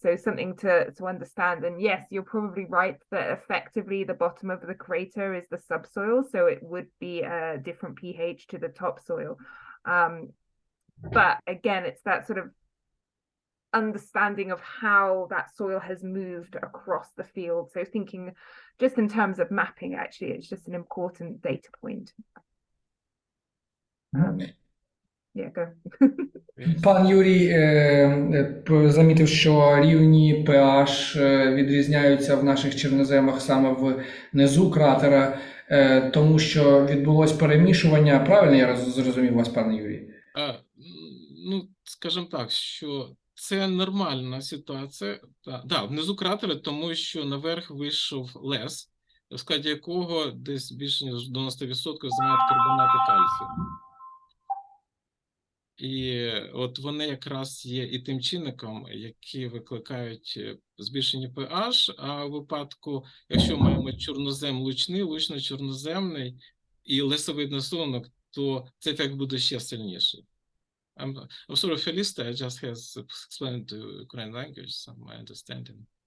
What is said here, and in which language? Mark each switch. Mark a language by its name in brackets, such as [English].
[English] So something to understand. And yes, you're probably right that effectively the bottom of the crater is the subsoil, so it would be a different pH to the topsoil. But again, it's that sort of understanding of how that soil has moved across the field. So thinking just in terms of mapping, actually, it's just an important data point. Yeah, go. [Ukrainian] Пан Юрій замітив, що рівні pH відрізняються в наших чорноземах саме внизу кратера, тому що відбулось перемішування. Правильно я зрозумів вас, пане Юрій? Ну, скажімо так, що це нормальна ситуація. Да, внизу кратера, тому що наверх вийшов лес, в складі якого десь більше ніж 90% займають карбонати кальцію. І от вони якраз є і тим чинником, які викликають збільшення pH, а в випадку, якщо маємо чорнозем лучний, лучно-чорноземний і лесовидний сунок, то цей ефект буде ще сильніший. [English] I'm sorry, Felista, I just has explained the Ukrainian language, so my understanding.